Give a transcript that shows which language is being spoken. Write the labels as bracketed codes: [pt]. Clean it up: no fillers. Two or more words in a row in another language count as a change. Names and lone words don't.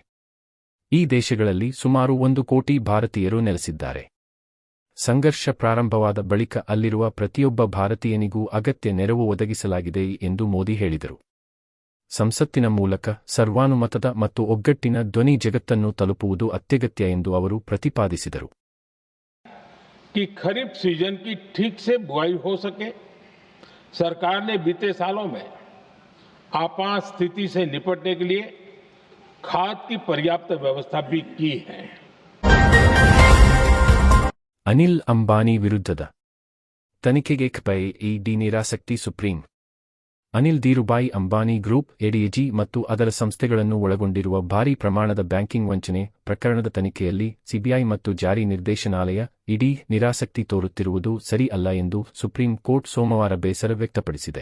[kn] ಈ ದೇಶಗಳಲ್ಲಿ ಸುಮಾರು 1 ಕೋಟಿ ಭಾರತೀಯರು ನೆಲೆಸಿದ್ದಾರೆ. ಸಂಘರ್ಷ ಪ್ರಾರಂಭವಾದ ಬಳಿಕ ಅಲ್ಲಿರುವ ಪ್ರತಿಯೊಬ್ಬ ಭಾರತೀಯನಿಗೂ ಅಗತ್ಯ ನೆರವು ಒದಗಿಸಲಾಗಿದೆ ಎಂದು ಮೋದಿ ಹೇಳಿದರು. ಸಂಸತ್ತಿನ ಮೂಲಕ ಸರ್ವಾನುಮತದ ಮತ್ತು ಒಗ್ಗಟ್ಟಿನ ಧ್ವನಿ ಜಗತ್ತನ್ನು ತಲುಪುವುದು ಅತ್ಯಗತ್ಯ ಎಂದು ಅವರು ಪ್ರತಿಪಾದಿಸಿದರು. [hi] कि खरीफ सीजन की ठीक से बुआई हो सके, सरकार ने बीते सालों में आपात स्थिति से निपटने के लिए खाद की पर्याप्त व्यवस्था भी की है. [kn] ಅನಿಲ್ ಅಂಬಾನಿ ವಿರುದ್ಧದ ತನಿಖೆಗೆ ಇಡಿ ನಿರಾಸಕ್ತಿ. ಸುಪ್ರೀಂ ಅನಿಲ್ ಧೀರುಭಾಯಿ ಅಂಬಾನಿ ಗ್ರೂಪ್ ಎಡಿಎಜಿ ಮತ್ತು ಅದರ ಸಂಸ್ಥೆಗಳನ್ನು ಒಳಗೊಂಡಿರುವ ಭಾರೀ ಪ್ರಮಾಣದ ಬ್ಯಾಂಕಿಂಗ್ ವಂಚನೆ ಪ್ರಕರಣದ ತನಿಖೆಯಲ್ಲಿ ಸಿಬಿಐ ಮತ್ತು ಜಾರಿ ನಿರ್ದೇಶನಾಲಯ ಇಡಿ ನಿರಾಸಕ್ತಿ ತೋರುತ್ತಿರುವುದು ಸರಿ ಅಲ್ಲ ಎಂದು ಸುಪ್ರೀಂ ಕೋರ್ಟ್ ಸೋಮವಾರ ಬೇಸರ ವ್ಯಕ್ತಪಡಿಸಿದೆ.